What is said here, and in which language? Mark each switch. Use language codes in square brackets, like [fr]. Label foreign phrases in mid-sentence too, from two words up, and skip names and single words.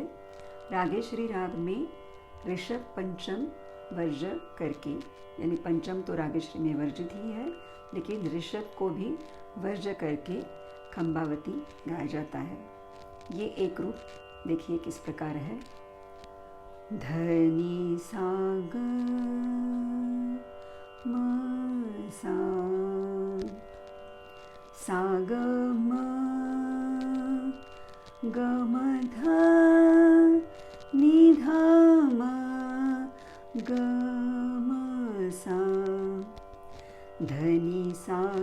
[hi] रागेश्वरी राग में ऋषभ पंचम वर्ज करके, यानी पंचम तो रागेश्वरी में वर्जित ही है, लेकिन ऋषभ को भी वर्ज करके खंबावती गाया जाता है। ये एक रूप देखिए किस प्रकार है। ध नि सा ग म सा ग म ग म ध नि ध म ग म सा ध नि सा